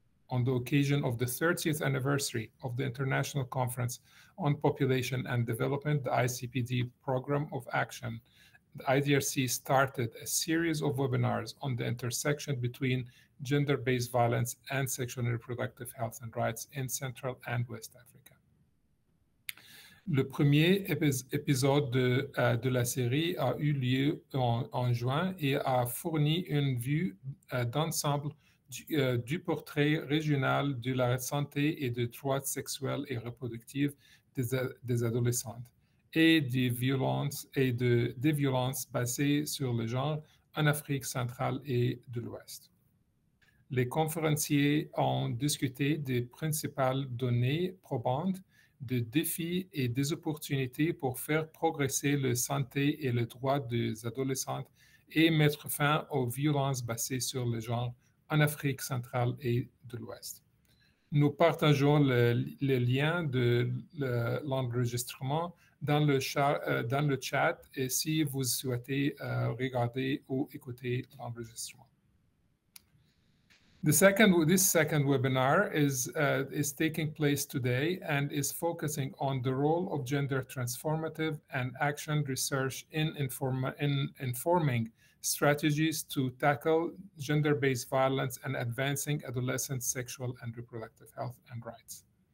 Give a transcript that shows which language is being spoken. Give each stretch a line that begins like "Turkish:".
English: On the occasion of the 30th anniversary of the International Conference on Population and Development, the ICPD Program of Action, the IDRC started a series of webinars on the intersection between gender-based violence and sexual and reproductive health and rights in Central and West Africa.
French: Le premier épisode de la série a eu lieu en juin et a fourni une vue d'ensemble du portrait régional de la santé et des droits sexuels et reproductifs des adolescentes et des violences basées sur le genre en Afrique centrale et de l'Ouest. Les conférenciers ont discuté des principales données probantes, des défis et des opportunités pour faire progresser la santé et les droits des adolescentes et mettre fin aux violences basées sur le genre en Afrique centrale et de l'Ouest. Nous partageons le lien de l'enregistrement dans le chat et si vous souhaitez regarder ou écouter l'enregistrement.
English: This second webinar is taking place today and is focusing on the role of gender transformative and action research in informing strategies to tackle gender-based violence and advancing adolescent sexual and reproductive health and rights.